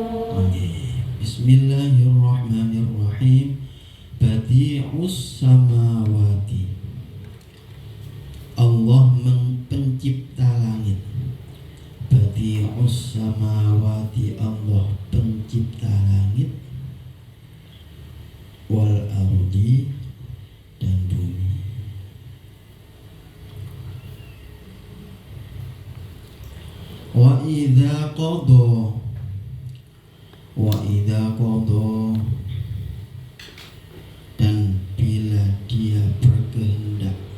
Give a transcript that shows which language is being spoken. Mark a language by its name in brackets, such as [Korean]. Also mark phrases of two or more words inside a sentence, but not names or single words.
[Arabic] Bismillahirrahmanirrahim. بديع السماوات, [Indonesian] Allah pencipta langit. [Arabic] بديع السماوات, [Indonesian] Allah pencipta langit. [Arabic] والأرض, [Indonesian] dan bumi. [Arabic] وإذا قضى, [Indonesian] dan bila dia berkehendak.